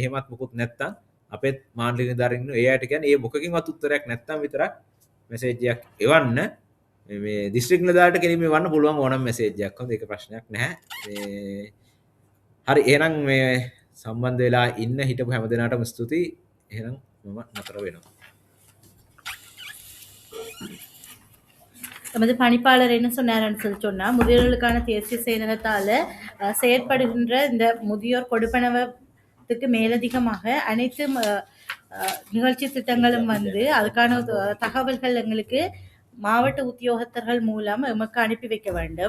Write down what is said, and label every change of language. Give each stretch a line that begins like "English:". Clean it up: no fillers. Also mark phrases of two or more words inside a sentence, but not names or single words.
Sinhala: එහෙමත් මොකුත් නැත්තම් අපේ මාණ්ඩලික නිලධාරින් ඒ අයට කියන්නේ මේ මොකකින්වත් උත්තරයක් නැත්තම් විතරක් මෙසේජ් එකක් එවන්න. මේ දිස්ත්‍රික් නිලධාරියට කෙලින්ම එවන්න පුළුවන් ඕනම මෙසේජ් එකක්. හොඳ ඒක ප්‍රශ්නයක් නැහැ. හරි එහෙනම් මේ සම්බන්ධ වෙලා ඉන්න හිටපු හැම දෙනාටම ස්තුතියි. එහෙනම් මම නතර වෙනවා.
Tamil: நமது பணிப்பாளர் என்ன சொன்னார்னு சொன்னா முதியோர்களுக்கான தேசிய செயலகத்தால செயற்படுகின்ற இந்த முதியோர் கொடுப்பனவத்துக்கு மேலதிகமாக அனைத்து நிகழ்ச்சி திட்டங்களும் வந்து அதுக்கான தகவல்கள் எங்களுக்கு மாவட்ட உத்தியோகத்தர்கள் மூலம் எமக்கு அனுப்பி வைக்க வேண்டும்.